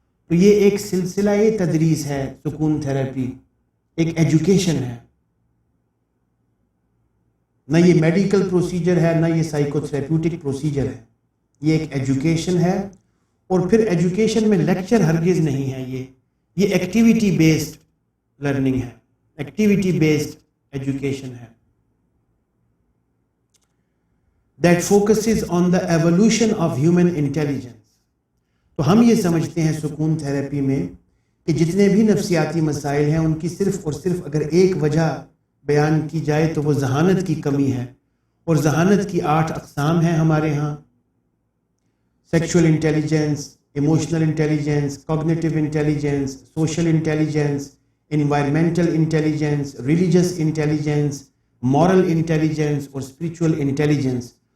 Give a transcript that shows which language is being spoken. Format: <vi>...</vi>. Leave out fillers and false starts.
<ur>تو یہ ایک سلسلہ تدریس ہے. سکون تھراپی ایک ایجوکیشن ہے, نہ یہ میڈیکل پروسیجر ہے, نہ یہ سائیکو تھراپیوٹک پروسیجر ہے. یہ ایک ایجوکیشن ہے. اور پھر ایجوکیشن میں لیکچر ہرگز نہیں ہے. یہ ایکٹیویٹی بیسڈ لرننگ ہے, ایکٹیویٹی بیسڈ ایجوکیشن ہے.</ur> <en>That focuses on the evolution of human intelligence.</en> <ur>تو ہم یہ سمجھتے ہیں سکون تھراپی میں کہ جتنے بھی نفسیاتی مسائل ہیں ان کی صرف اور صرف اگر ایک وجہ بیان کی جائے تو وہ ذہانت کی کمی ہے. اور ذہانت کی 8 اقسام ہیں ہمارے ہاں: sexual intelligence, emotional intelligence, cognitive intelligence, social intelligence, environmental intelligence, religious intelligence, moral intelligence اور اسپریچول انٹیلیجنس.</ur>